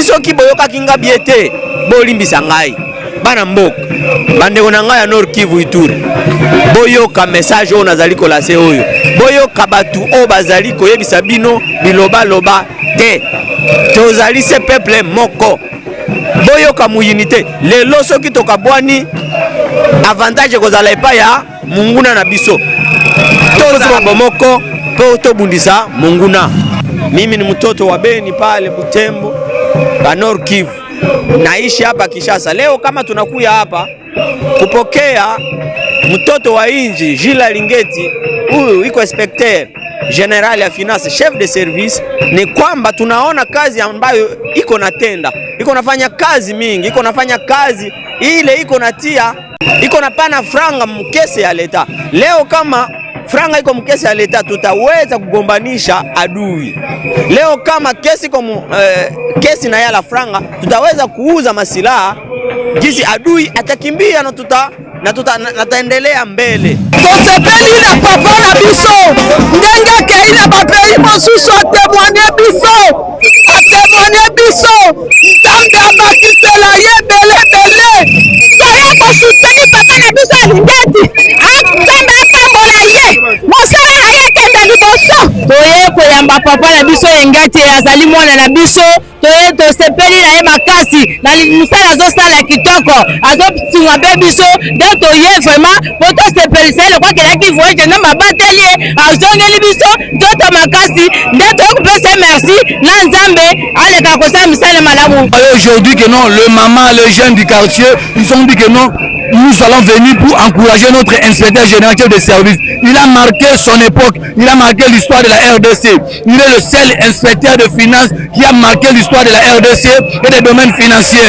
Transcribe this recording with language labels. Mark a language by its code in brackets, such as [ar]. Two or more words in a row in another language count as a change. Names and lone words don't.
[ln] soki boyokaki nga biete bolimbisa ngai bana mboka bandeko na ngai ya Nord Kivu Ituri boyoka message oyo nazali kolase oyo boyoka batu oyo bazali koyebisa bino biloba loba te tozali se peuple moko boyoka muyinite lelo soki tokabwani avantage kozala epa ya munguna na biso tozala bomoko po tobundisa munguna. [sw] Mimi ni mtoto wa Beni pale Butembo ka Nord Kivu, naishi hapa Kinshasa. Leo kama tunakuya hapa kupokea mtoto wa inji Gilles Alingeti, huyu iko [fr] inspecteur general [sw] ya finance, [fr] chef de service, [sw] ni kwamba tunaona kazi ambayo iko natenda, iko nafanya kazi mingi, iko nafanya kazi ile iko natia, iko napana franga mkese ya leta. Leo kama franga iko mkesi ya leta tutaweza kugombanisha adui. Leo kama kesi na yala franga tutaweza kuuza masilaha jinsi adui atakimbia na tutaendelea mbele. [ln] Tosepeli na papa na biso ndenge ke ina bapei mosusu atemwane biso nzambe abakisela ye bele toye kosuteni papa na biso Alingeti nzambe akambola ye mosala na ye kende liboso toye koyamba papa na biso Alingeti azali mwana na biso toye tosepeli na ye makasi na musala azosala kitoko azosinga mpe biso nde toye vraiment po tosepelisa ye lokwa kelaki voyage na mabateli ye azongeli biso nzoto makasi nde toye kopesa merci na nzambe aleka kosala misala malamu. [fr] Aujourd'hui que non, le maman, les jeunes du quartier, ils ont dit que non, nous allons venir pour encourager notre inspecteur général de service. Il a marqué son époque, il a marqué l'histoire de la RDC. Il est le seul inspecteur de finances qui a marqué l'histoire de la RDC et des domaines financiers.